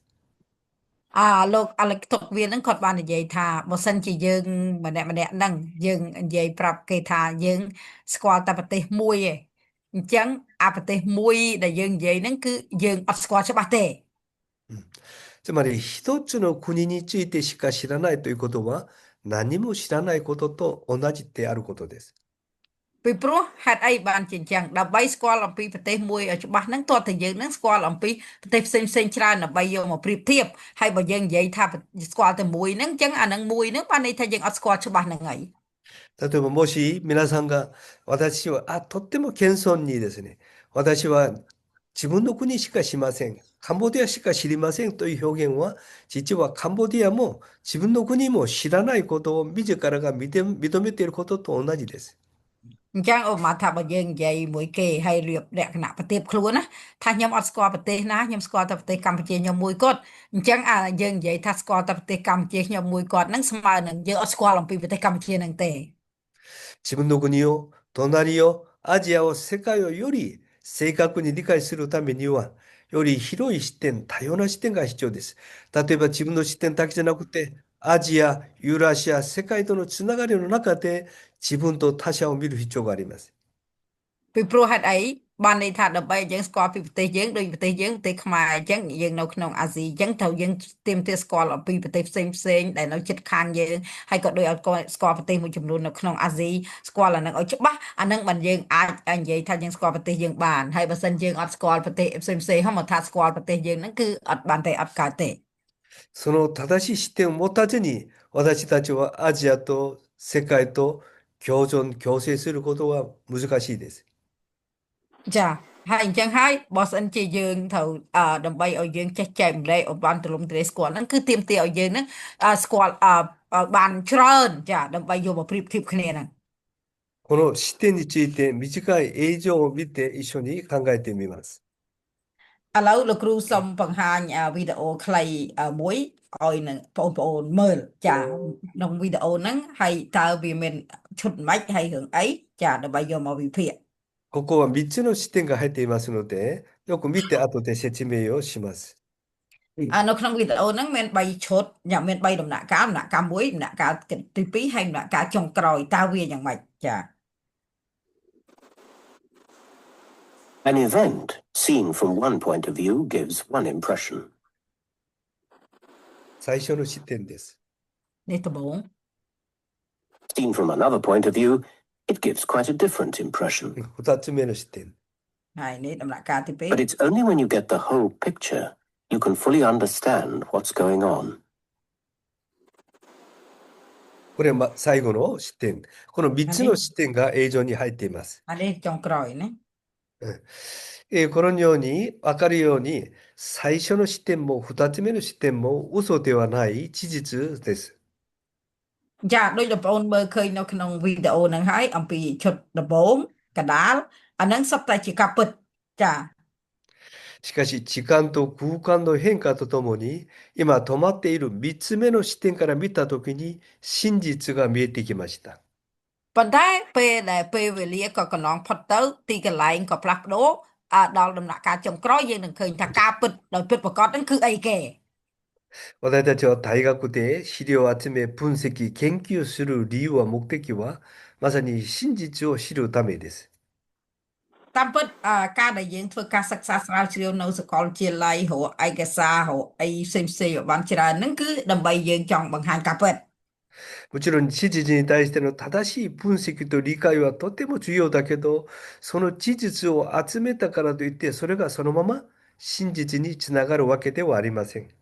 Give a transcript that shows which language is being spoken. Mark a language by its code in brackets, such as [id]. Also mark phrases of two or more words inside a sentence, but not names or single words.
[km] លោក Alex Tocqueville ហ្នឹងគាត់បាននិយាយថាបើសិនជាយើងម្នាក់ហ្នឹងយើងនិយាយប្រាប់គេថាយើងស្គាល់តែប្រទេសមួយឯងអញ្ចឹងអាប្រទេសមួយដែលយើងនិយាយហ្នឹងគឺយើងអត់ស្គាល់ច្បាស់ទេ [ja] つまり一つの国についてしか知らないということは何も知らないことと同じであることです。 [km] ពីព្រោះហេតុអីបានជាអញ្ចឹងដើម្បីស្គាល់អំពីប្រទេសមួយឲ្យច្បាស់ហ្នឹងតើតើយើងហ្នឹងស្គាល់អំពីប្រទេសផ្សេងច្រើនដើម្បីយកមកប្រៀបធៀបហើយបើយើងនិយាយថាស្គាល់តែមួយហ្នឹងអញ្ចឹងអាហ្នឹងមួយហ្នឹងបានន័យថាយើងអត់ស្គាល់ច្បាស់ហ្នឹងហើយ [ja] 例えばもし皆さんが私はとっても謙遜にですね、私は自分の国しか知りません。カンボジアしか知りませんという表現は、実はカンボジアも自分の国も知らないことを自らが認めていることと同じです。 [km] អញ្ចឹងឧបមាថាបើយើងនិយាយមួយគេហើយរៀបលក្ខណៈប្រទៀបខ្លួនណាថាខ្ញុំអត់ស្គាល់ប្រទេសណាខ្ញុំស្គាល់តែប្រទេសកម្ពុជាខ្ញុំមួយគាត់អញ្ចឹងយើងនិយាយថាស្គាល់តែប្រទេសកម្ពុជាខ្ញុំមួយគាត់ហ្នឹងស្មើនឹងយើងអត់ស្គាល់អំពីប្រទេសកម្ពុជាហ្នឹងទេ [ja] 自分の国を、隣を、アジアを、世界をより正確に理解するためには、より広い視点、多様な視点が必要です。例えば自分の視点だけじゃなくて、アジア、ユーラシア、世界とのつながりの中で自分と他者を見る必要があります。 [km] ពីព្រោះហេតុអីបានន័យថាដើម្បីយើងស្គាល់ពីប្រទេសយើងដូចប្រទេសយើងប្រទេសខ្មែរអញ្ចឹងយើងនៅក្នុងអាស៊ីអញ្ចឹងត្រូវយើងទាមទារស្គាល់អំពីប្រទេសផ្សេងដែលនៅជិតខាងយើងហើយក៏ដូចឲ្យស្គាល់ប្រទេសមួយចំនួននៅក្នុងអាស៊ីស្គាល់អានឹងឲ្យច្បាស់អានឹងបានយើងអាចនិយាយថាយើងស្គាល់ប្រទេសយើងបានហើយបើសិនយើងអត់ស្គាល់ប្រទេសផ្សេងហ្នឹងមកថាស្គាល់ប្រទេសយើងហ្នឹងគឺអត់បានទេអត់កើតទេ [ja] その正しい視点を持たずに、私たちはアジアと世界と共存、共生することは難しいです。 [km] ចាហើយអញ្ចឹងហើយបើសិនជាយើងត្រូវដើម្បីឲ្យយើងចេះចែកម្លែកឲ្យបានទូលំទូលាយស្គាល់ហ្នឹងគឺទាមទារឲ្យយើងហ្នឹងស្គាល់បានច្រើនចាដើម្បីយកមកប្រៀបធៀបគ្នាហ្នឹង [ja] この視点について短い映像を見て一緒に考えてみます。 [km] ឥឡូវលោកគ្រូសូមបង្ហាញវីដេអូខ្លីមួយឲ្យនឹងបងប្អូនមើលចាក្នុងវីដេអូហ្នឹងហើយតើវាមានឈុតម៉េចហើយរឿងអីចាដើម្បីយកមកវិភាគ [ja] ここは3つの視点が入っていますので、よく見て後で説明をします。 [km] នៅក្នុងវីដេអូហ្នឹងមាន3ឈុតមាន3ដំណាក់កាលដំណាក់កាល1ដំណាក់កាលទី2ហើយដំណាក់កាលចុងក្រោយតើវាយ៉ាងម៉េចចា [en] An event seen from one point of view gives one impression. [ja] 最初の視点です。 [km] នេះដំបូង [en] Seen from another point of view, it gives quite a different impression. [ja] 2 つ目の視点。 [km] ហើយនេះដំណាក់កាលទី [en] But it's only when you get the whole picture you can fully understand what's going on. [ja] これは最後の視点。この3つの視点が映像に入っています。 [km] 2 នេះចុងក្រោយណា [ja] このように分かるように、最初の視点も2つ目の視点も嘘ではない事実です。 [km] ចាដូចបងប្អូនមើលឃើញនៅក្នុងវីដេអូហ្នឹងហើយអំពីឈុតដំបូងកដាលអាហ្នឹងសុទ្ធតែជាការពិតចា [ja] しかし、時間と空間の変化とともに、今止まっている3つ目の視点から見たときに、真実が見えてきました。 [km] ប៉ុន្តែពេលដែលពេលវេលាក៏កន្លងផុតទៅទីកន្លែងក៏ផ្លាស់ប្ដូរដល់ដំណាក់កាលចុងក្រោយយើងនឹងឃើញថាការពិតដោយពិតប្រាកដហ្នឹងគឺអីគេ [ja] 私たちは大学で資料を集め、分析、研究する理由は目的は、まさに真実を知るためです。 [km] តាមពិតការដែលយើងធ្វើការសិក្សាស្រាវជ្រាវនៅសាកលវិទ្យាល័យរកឯកសាររកអីផ្សេងៗឲ្យបានច្រើនហ្នឹងគឺដើម្បីយើងចង់បង្ហាញការពិត [ja] もちろん事実に対しての正しい分析と理解はとても重要だけど、その事実を集めたからといって、それがそのまま真実につながるわけではありません。